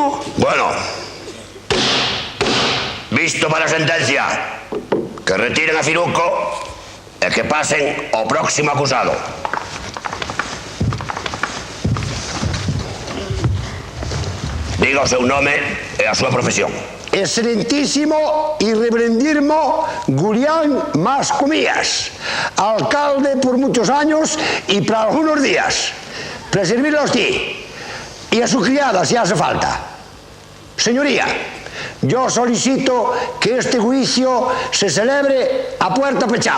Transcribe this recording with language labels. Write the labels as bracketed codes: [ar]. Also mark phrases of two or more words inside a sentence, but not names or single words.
[gl] Bueno, visto para a sentencia, que retiren a Firuco e que pasen ao próximo acusado. Diga o seu nome e a súa profesión. [es] Excelentísimo y reverendísimo Gurián Mascomías, alcalde por muchos años y para algunos días. Para servirle a usted y a su criada si hace falta. Señoría, yo solicito que este juicio se celebre a puerta fechada.